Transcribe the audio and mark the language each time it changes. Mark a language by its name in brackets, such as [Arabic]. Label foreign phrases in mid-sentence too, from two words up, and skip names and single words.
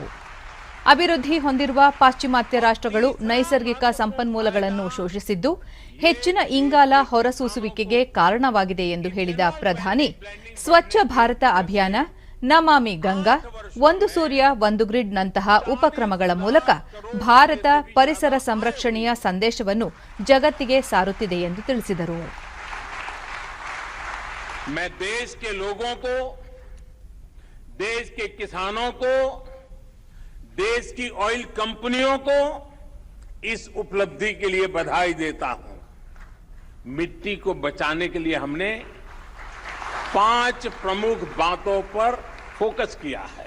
[Kannada] ಅಭಿವೃದ್ಧಿ ಹೊಂದಿರುವ ಪಾಶ್ಚಿಮಾತ್ಯ ರಾಷ್ಟ್ರಗಳು ನೈಸರ್ಗಿಕ ಸಂಪನ್ಮೂಲಗಳನ್ನು ಶೋಷಿಸಿದ್ದು ಹೆಚ್ಚಿನ ಇಂಗಾಲ ಹೊರಸೂಸುವಿಕೆಗೆ ಕಾರಣವಾಗಿದೆ ಎಂದು ಹೇಳಿದ ಪ್ರಧಾನಿ, ಸ್ವಚ್ಛ ಭಾರತ ಅಭಿಯಾನ, ನಮಾಮಿ ಗಂಗಾ, ಒಂದು ಸೂರ್ಯ ಒಂದು ಗ್ರಿಡ್ ನಂತಹ ಉಪಕ್ರಮಗಳ ಮೂಲಕ ಭಾರತ ಪರಿಸರ ಸಂರಕ್ಷಣೆಯ ಸಂದೇಶವನ್ನು ಜಗತ್ತಿಗೆ ಸಾರುತ್ತಿದೆ ಎಂದು ತಿಳಿಸಿದರು. [Hindi] मैं देश के लोगों को, देश के किसानों को, देश की ऑयल कंपनियों को इस उपलब्धि के लिए बधाई देता हूं. मिट्टी को बचाने के लिए हमने 5 प्रमुख बातों पर फोकस किया है.